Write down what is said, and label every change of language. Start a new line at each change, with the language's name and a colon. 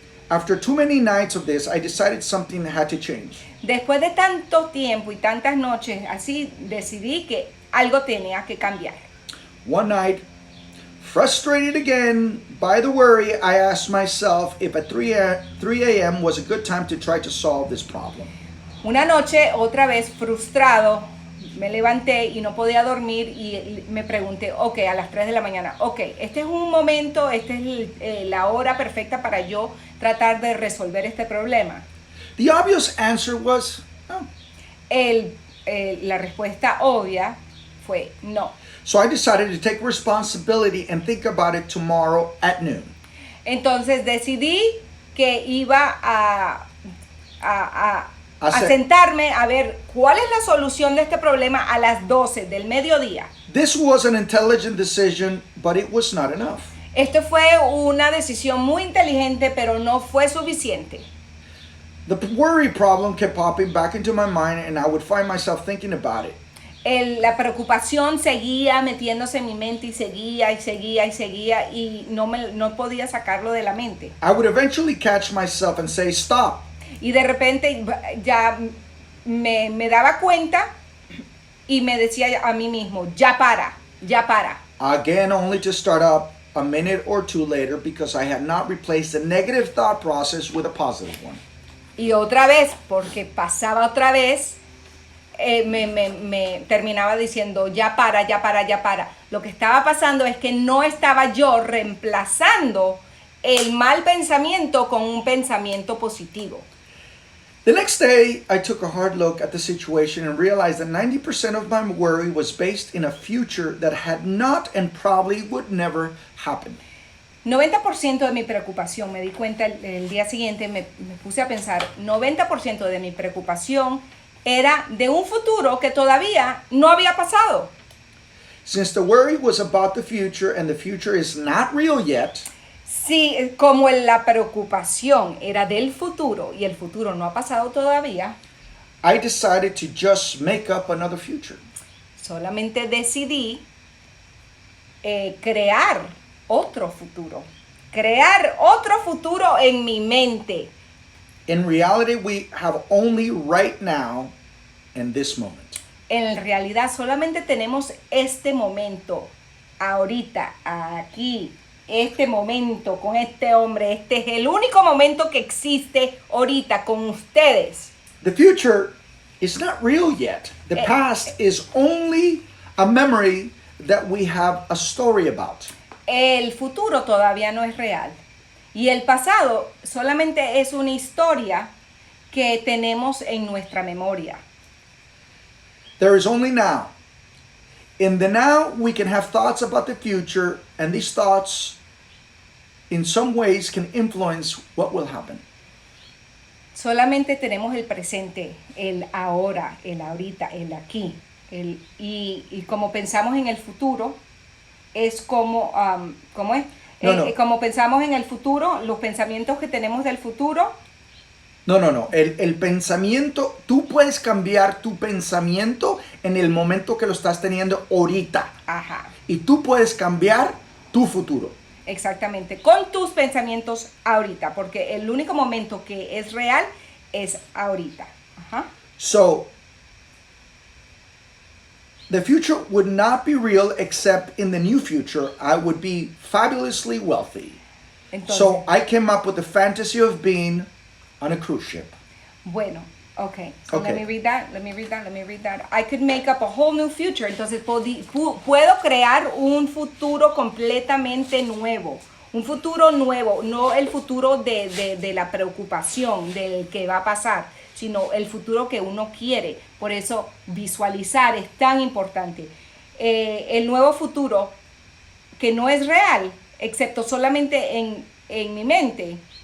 English: After too many nights of this, I decided something had to change.
Spanish: Después de tanto tiempo y tantas noches así, decidí que algo tenía que cambiar.
English: One night, frustrated again by the worry, I asked myself if at 3 a.m. was a good time to try to solve this problem.
Spanish: Una noche, otra vez frustrado, me levanté y no podía dormir y me pregunté, a las 3 de la mañana, este es un momento, esta es la hora perfecta para yo tratar de resolver este problema.
English: The obvious answer was no.
Spanish: La respuesta obvia fue no.
English: So I decided to take responsibility and think about it tomorrow at noon.
Spanish: Entonces decidí que iba a a sentarme a ver cuál es la solución de este problema a las 12 del mediodía.
English: This was an intelligent decision, but it was not enough.
Spanish: Esto fue una decisión muy inteligente, pero no fue suficiente.
English: The worry problem kept popping back into my mind, and I would find myself thinking about it.
Spanish: La preocupación seguía metiéndose en mi mente y seguía y seguía y seguía y no podía sacarlo de la mente.
English: I would eventually catch myself and say, stop.
Spanish: Y de repente ya me daba cuenta y me decía a mí mismo, ya para, ya para.
English: Again, only to start up a minute or two later because I had not replaced the negative thought process with a positive one.
Spanish: Y otra vez, porque pasaba otra vez, me terminaba diciendo, ya para, ya para, ya para. Lo que estaba pasando es que no estaba yo reemplazando el mal pensamiento con un pensamiento positivo.
English: The next day, I took a hard look at the situation and realized that 90% of my worry was based in a future that had not and probably would never happen.
Spanish: 90% de mi preocupación, me di cuenta el día siguiente, me puse a pensar, 90% de mi preocupación era de un futuro que todavía no había pasado.
English: Since the worry was about the future and the future is not real yet,
Spanish: Sí, como la preocupación era del futuro y el futuro no ha pasado todavía,
English: I decided to just make up another future.
Spanish: solamente decidí crear otro futuro. Crear otro futuro en mi mente.
English: In reality, we have only right now and this moment.
Spanish: En realidad solamente tenemos este momento, ahorita, aquí, este momento con este hombre. Este es el único momento que existe ahorita con ustedes.
English: The future is not real yet. The past is only a memory that we have a story about.
Spanish: El futuro todavía no es real. Y el pasado solamente es una historia que tenemos en nuestra memoria.
English: There is only now. In the now, we can have thoughts about the future, and these thoughts, in some ways, can influence what will happen.
Spanish: Solamente tenemos el presente, el ahora, el ahorita, el aquí. Y como pensamos en el futuro, es como, ¿cómo es? No. Como pensamos en el futuro, los pensamientos que tenemos del futuro. No. El pensamiento, tú puedes cambiar tu pensamiento en el momento que lo estás teniendo ahorita. Ajá. Y tú puedes cambiar tu futuro. Exactamente, con tus pensamientos ahorita, porque el único momento que es real es ahorita. Ajá.
English: So, the future would not be real except in the new future I would be fabulously wealthy.
Spanish: Entonces,
English: So I came up with the fantasy of being on a cruise ship.
Spanish: bueno, okay.
English: So Okay. let me read that. I could make up a whole new future.
Spanish: Entonces puedo crear un futuro completamente nuevo. Un futuro nuevo, no el futuro de la preocupación del que va a pasar, sino el futuro que uno quiere. Por eso visualizar es tan importante. El nuevo futuro que no es real, excepto solamente en mi mente.